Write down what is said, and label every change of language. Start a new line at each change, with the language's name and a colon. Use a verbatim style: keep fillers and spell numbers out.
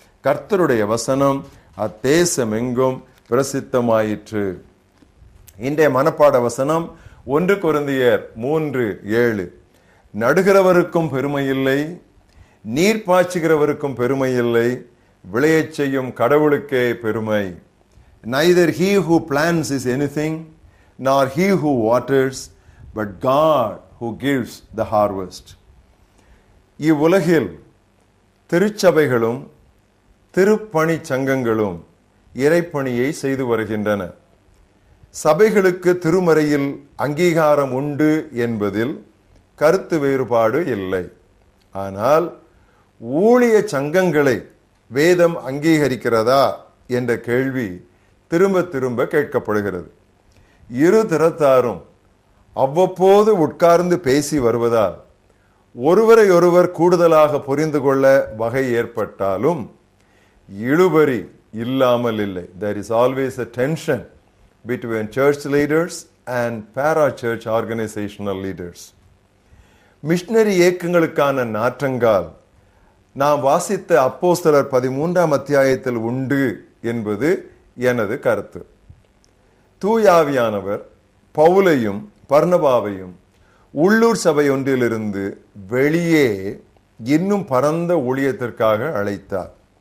Tamil: கர்த்தருடைய வசனம் அத்தேசம் எங்கும் பிரசித்தமாயிற்று. இன்றைய மனப்பாட வசனம் ஒன்று கொரிந்தியர் மூன்று ஏழு. நடுகிறவருக்கும் பெருமையில்லை, நீர் பாய்ச்சுகிறவருக்கும் பெருமையில்லை, விளையச் செய்யும் கடவுளுக்கே பெருமை.
English: Neither he who plants is anything, nor he who waters, but God who gives the harvest.
Tamil: இவ்வுலகில் திருச்சபைகளும் திருப்பணி சங்கங்களும் இறைப்பணியை செய்து வருகின்றன. சபைகளுக்கு திருமறையில் அங்கீகாரம் உண்டு என்பதில் கருத்து வேறுபாடு இல்லை. ஆனால் ஊழிய சங்கங்களை வேதம் அங்கீகரிக்கிறதா என்ற கேள்வி திரும்ப திரும்ப கேட்கப்படுகிறது. இரு திறத்தாரும் அவ்வப்போது உட்கார்ந்து பேசி வருவதால் ஒருவரை ஒருவர் கூடுதலாக புரிந்து கொள்ள வகை ஏற்பட்டாலும் இழுபறி இல்லாமல் இல்லை.
English: There is always a tension between church leaders and para-church organizational leaders.
Tamil: Missionary இயக்கங்களுக்கான நாற்றங்கால் நாம் வாசித்த அப்போஸ்தலர் பதிமூன்றாம் அத்தியாயத்தில் உண்டு என்பது எனது கருத்து. தூயாவியானவர் பவுலையும் பர்னபாவையும் உள்ளூர் சபை ஒன்றிலிருந்து வெளியே இன்னும் பரந்த ஊழியத்திற்காக அழைத்தார்.